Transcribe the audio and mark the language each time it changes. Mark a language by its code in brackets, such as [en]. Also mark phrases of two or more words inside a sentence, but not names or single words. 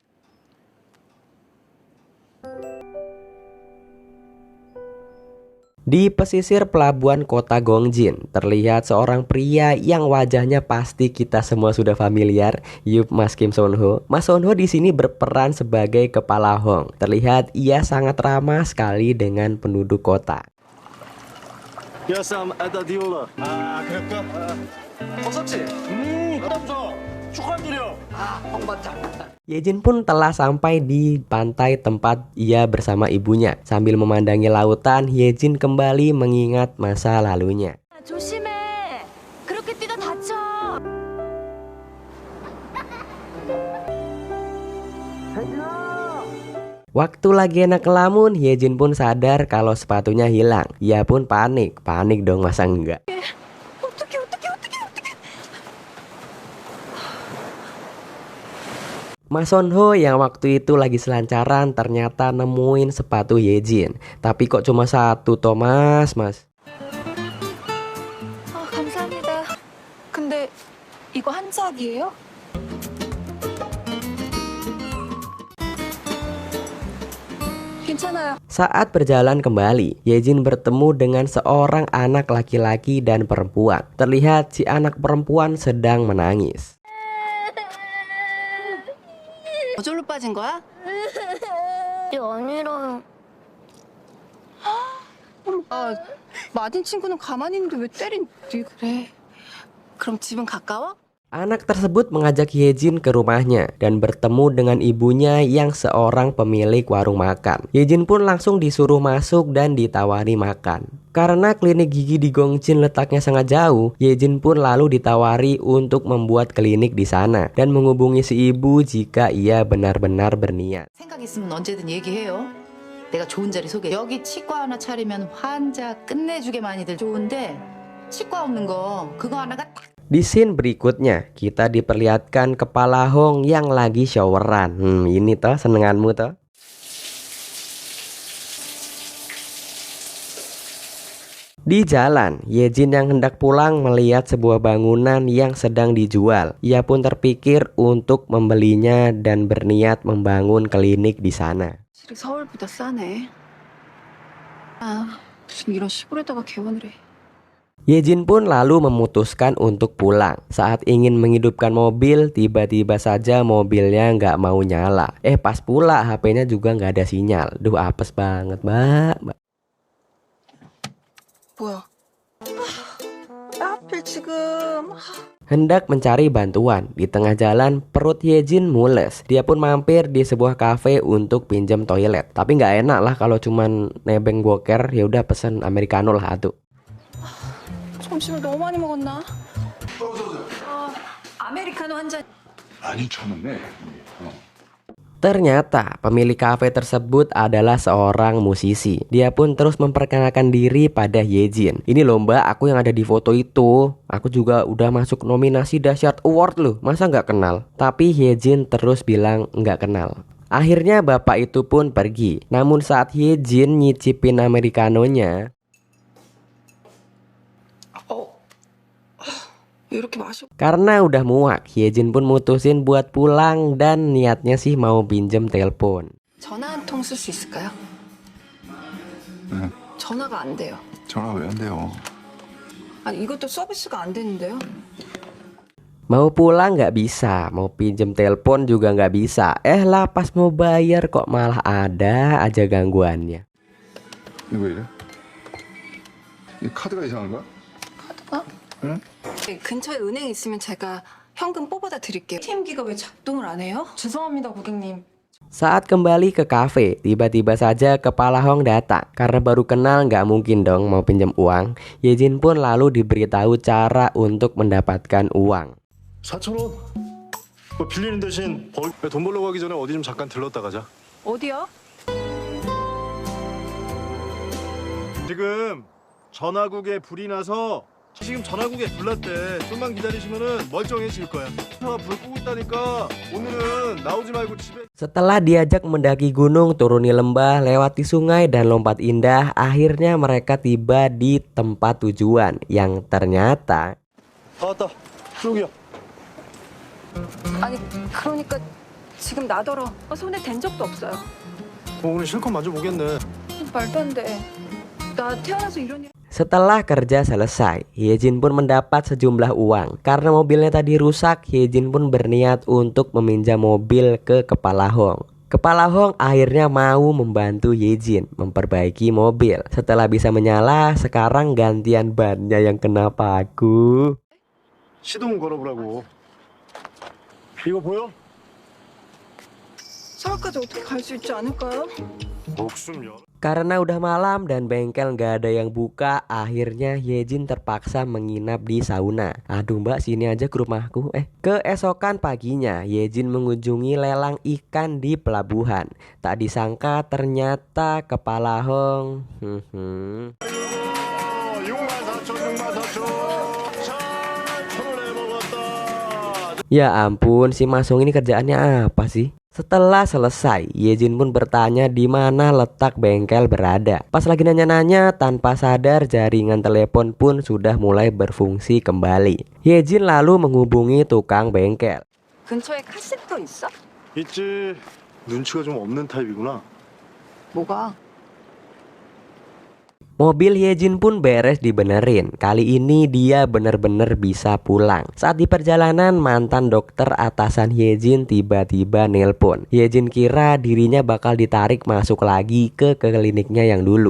[id] Di pesisir pelabuhan kota Gongjin, terlihat seorang pria yang wajahnya pasti kita semua sudah familiar, yup, Mas Kim Son Ho. Mas Son Ho di sini berperan sebagai kepala Hong. Terlihat ia sangat ramah sekali dengan penduduk kota. Ya Sam, ada Diola. [ko] 그럴까? 버섯지? 남자. 축하드려. 홍반장. [id] Hye Jin pun telah sampai di pantai tempat ia bersama ibunya. Sambil memandangi lautan, Hye Jin kembali mengingat masa lalunya. [ko] 조심해. 그렇게 뛰다 다쳐. [id] Waktu lagi enak ngelamun, Hye Jin pun sadar kalau sepatunya hilang. Ia pun panik dong, masa enggak. [ko] 어떡해. [id] Mas Son Ho yang waktu itu lagi selancaran ternyata nemuin sepatu Hye Jin. Tapi kok cuma satu Thomas, Mas? [ko] 허락이에요? 괜찮아요. [id] Saat berjalan kembali, Yejin bertemu dengan seorang anak laki-laki dan perempuan. Terlihat si anak perempuan sedang menangis. [ko] 저절로 빠진 거야? 아니라 아, 맞은 친구는 가만히 있는데 왜 때린? 그래. 그럼 집은 가까워? [id] Anak tersebut mengajak Yejin ke rumahnya dan bertemu dengan ibunya yang seorang pemilik warung makan. Yejin pun langsung disuruh masuk dan ditawari makan. Karena klinik gigi di Gongchin letaknya sangat jauh, Yejin pun lalu ditawari untuk membuat klinik di sana dan menghubungi si ibu jika ia benar-benar berniat. [ko] 생각 있으면 언제든 얘기해요. 내가 좋은 자리 소개. 여기 치과 하나 차리면 환자 끝내주게 많이들 좋은데 치과 없는 거 그거 하나가 딱. [id] Di scene berikutnya, kita diperlihatkan kepala Hong yang lagi showeran. Ini toh senenganmu toh. Di jalan, Yejin yang hendak pulang melihat sebuah bangunan yang sedang dijual. Ia pun terpikir untuk membelinya dan berniat membangun klinik di sana. [ko] 실이 서울보다 싸네. 아, 무슨 이런 시골에다가 개원을 해. [id] Yejin pun lalu memutuskan untuk pulang. Saat ingin menghidupkan mobil, tiba-tiba saja mobilnya nggak mau nyala. Pas pula HP-nya juga nggak ada sinyal. Duh, apes banget, Mbak. [ko] 뭐야? 하필 지금. [id] Hendak mencari bantuan. Di tengah jalan, perut Yejin mules. Dia pun mampir di sebuah kafe untuk pinjam toilet. Tapi nggak enak lah kalau cuman nebeng boker. Ya udah pesen americano lah tuh. [ko] 점심을 너무 많이 먹었나? 아메리카노 한 잔. 많이 쳐먹네. [id] Ternyata pemilik kafe tersebut adalah seorang musisi. Dia pun terus memperkenalkan diri pada Yejin. Ini lomba aku yang ada di foto itu. Aku juga udah masuk nominasi dahsyat award loh. Masa nggak kenal? Tapi Yejin terus bilang nggak kenal. Akhirnya bapak itu pun pergi. Namun saat Yejin nyicipin americanonya, [ko] 이렇게 마셔. [id] karena udah muak, Yejin pun mutusin buat pulang dan niatnya sih mau pinjem telepon. [ko] 전화 한 통 쓸 수 있을까요? 네. 전화가 안 돼요. 전화 왜 안 돼요? 아니 이것도 서비스가 안 되는데요. [id] Mau pulang nggak bisa, mau pinjem telepon juga nggak bisa. Lah pas mau bayar kok malah ada aja gangguannya. [ko] 이거 왜 이래? 이 카드가 이상한 거야? 카드가? 응? 네, 근처에 은행 있으면 제가 현금 뽑아다 드릴게요. ATM기가 왜 작동을 안 해요? 죄송합니다, 고객님. [id] Saat kembali ke kafe, tiba-tiba saja kepala Hong datang. Karena baru kenal nggak mungkin dong mau pinjam uang. Yejin pun lalu diberitahu cara untuk mendapatkan uang. [ko] 4,000원? 뭐 빌리는 대신 돈 벌러 가기 전에 어디 좀 잠깐 들렀다 가자. 어디요? 지금 전화국에 불이 나서 지금 전화국에 불났대. 좀만 기다리시면은 멀쩡해질 거야. 불 끄고 있다니까 오늘은 나오지 말고 집에. [id] Setelah diajak mendaki gunung, turuni lembah, lewati sungai dan lompat indah, akhirnya mereka tiba di tempat tujuan yang ternyata [ko] 다 왔다. 여기야. 아니 그러니까 지금 나더러 손에 댄 적도 없어요. 오늘 실컷 만져보겠네. 말도 안 돼. 나 태어나서 이런 일. [id] setelah kerja selesai, Yejin pun mendapat sejumlah uang. Karena mobilnya tadi rusak, Yejin pun berniat untuk meminjam mobil ke Kepala Hong. Kepala Hong akhirnya mau membantu Yejin memperbaiki mobil. Setelah bisa menyala, sekarang gantian bannya yang kena paku. [ko] 시동 걸어보라고. 이거 보여? 서울까지 어떻게 갈 수 있지 않을까요? 목숨 열. [id] Karena udah malam dan bengkel nggak ada yang buka, akhirnya Yejin terpaksa menginap di sauna. Aduh mbak, sini aja ke rumahku. Keesokan paginya, Yejin mengunjungi lelang ikan di pelabuhan. Tak disangka ternyata Kepala Hong 64,000, 64,000. [ko] 자, 1,000원 해먹었다. [id] Ya ampun, si Masong ini kerjaannya apa sih? Setelah selesai, Yejin pun bertanya di mana letak bengkel berada. Pas lagi nanya-nanya, tanpa sadar jaringan telepon pun sudah mulai berfungsi kembali. Yejin lalu menghubungi tukang bengkel. [ko] 근처에 카센터 있어? 있지. 눈치가 좀 없는 타입이구나. 뭐가? [id] Mobil Yejin pun beres dibenerin. Kali ini dia bener-bener bisa pulang. Saat di perjalanan, mantan dokter atasan Yejin tiba-tiba nelpon. Yejin kira dirinya bakal ditarik masuk lagi ke kliniknya yang dulu.